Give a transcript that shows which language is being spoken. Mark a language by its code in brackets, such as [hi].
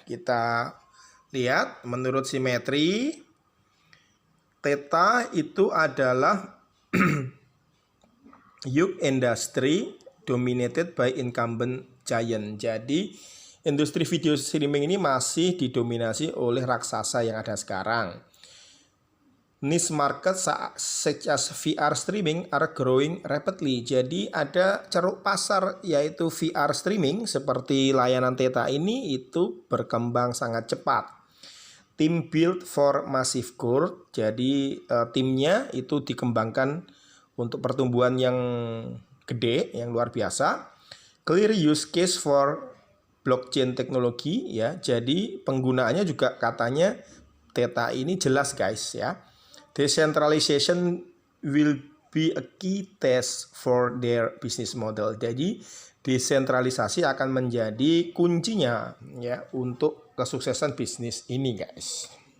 [id] Kita lihat menurut simetri theta itu adalah [en] huge industry dominated by incumbent giant. [id] Jadi industri video streaming ini masih didominasi oleh raksasa yang ada sekarang. [en] Niche market such as VR streaming are growing rapidly. [id] Jadi ada ceruk pasar yaitu VR streaming seperti layanan Theta ini itu berkembang sangat cepat. [en] Team build for massive growth. [id] Jadi timnya itu dikembangkan untuk pertumbuhan yang gede, yang luar biasa. [en] Clear use case for blockchain [id] teknologi ya. Jadi penggunaannya juga katanya Theta ini jelas guys ya. [en] Decentralization will be a key test for their business model. [id] Jadi desentralisasi akan menjadi kuncinya ya untuk kesuksesan bisnis ini guys.